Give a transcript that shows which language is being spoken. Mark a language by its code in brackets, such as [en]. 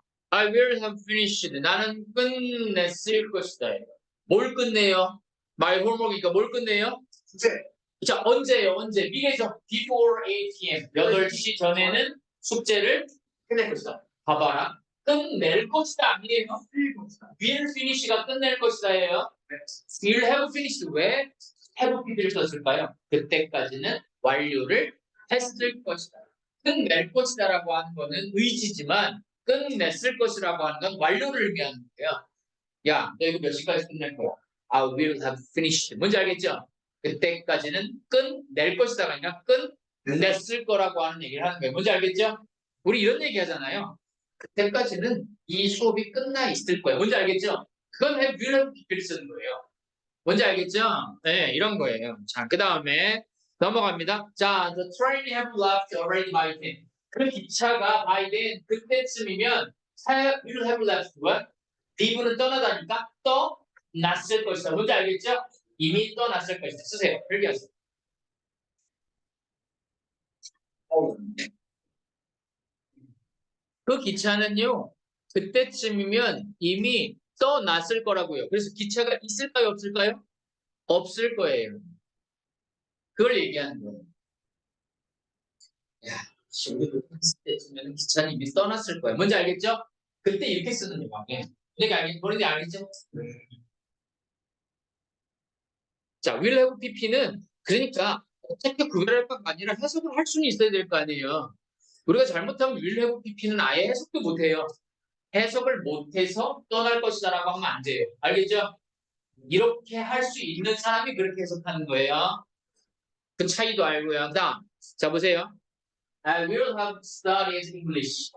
[en] I will have finished. [ko] 나는 끝냈을 것이다. 뭘 끝내요? [en] My homework [ko] 이니까 뭘 끝내요? 숙제. 자, 언제예요? 언제? 미래죠. [en] Before 8 p.m. [ko] 8시 전에는 숙제를 끝낼 것이다. 봐봐라. 끝낼 것이다 아니에요? 끝낼 것이다. will finish가 끝낼 것이다예요. [en] will have finished [ko] 왜 have PP를 썼을까요? 그때까지는 완료를 했을 것이다. 끝낼 것이다라고 하는 거는 의지지만 끝냈을 것이라고 하는 건 완료를 의미하는 거예요. 야, 너 이거 몇 시까지 끝낼 거야? [en] I will have finished. [ko] 뭔지 알겠죠? 그때까지는 끝낼 것이다가 아니라 끝냈을 거라고 하는 얘기를 하는 거예요. 뭔지 알겠죠? 우리 이런 얘기 하잖아요. 그때까지는 이 수업이 끝나 있을 거예요. 뭔지 알겠죠? 그건 will have PP를 쓰는 거예요. 뭔지 알겠죠? 네, 이런 거예요. 자, 그 다음에 넘어갑니다. [en] 자, the train have left already by then. [ko] 그 기차가 [en] by then [ko] 그때쯤이면 [en] will have left what? [ko] leave는 떠나다니까 떠났을 것이다. 뭔지 알겠죠? 이미 떠났을 것이다. 쓰세요. 필기하세요. 그 기차는요. 그때쯤이면 이미 떠났을 거라고요. 그래서 기차가 있을까요? 없을까요? 없을 거예요. 그걸 얘기하는 거예요. 야, 우리도 했을 때쯤에는 기차는 이미 떠났을 거예요. 뭔지 알겠죠? 그때 이렇게 쓰는 거예요. 뭔지 알겠죠? 자, will have pp는 그러니까 어떻게 구별할 건 아니라 해석을 할 수는 있어야 될 거 아니에요. 우리가 잘못하면 will have pp는 아예 해석도 못해요. 해석을 못해서 떠날 것이다라고 하면 안 돼요. 알겠죠? 이렇게 할 수 있는 사람이 그렇게 해석하는 거예요. 그 차이도 알고요. 다음, 자 보세요. [en] I will have studied English.